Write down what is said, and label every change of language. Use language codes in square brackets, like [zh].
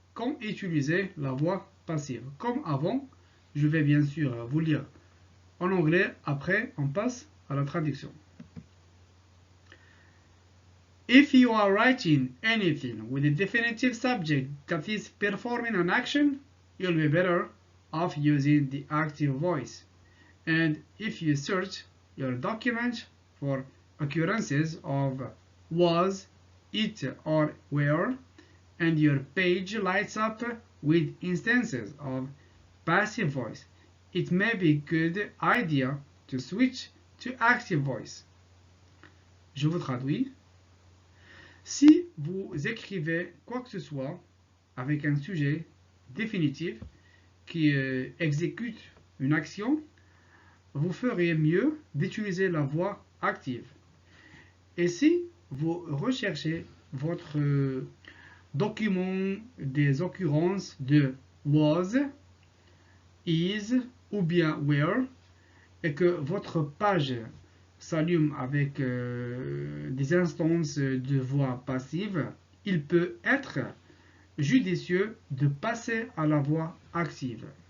[fr] Quand utiliser la voix passive. Comme avant, je vais bien sûr vous lire en anglais. Après, on passe à la traduction. [en] If you are writing anything with a definitive subject that is performing an action, you'll be better off using the active voice. And if you search your document for occurrences of was, it, or were, and your page lights up with instances of passive voice, it may be a good idea to switch to active voice. [fr] Je vous traduis. Si vous écrivez quoi que ce soit avec un sujet définitif qui exécute une action, vous feriez mieux d'utiliser la voix active. Et si vous recherchez votre document des occurrences de was, is ou bien were, et que votre page s'allume avec des instances de voix passive, il peut être judicieux de passer à la voix active.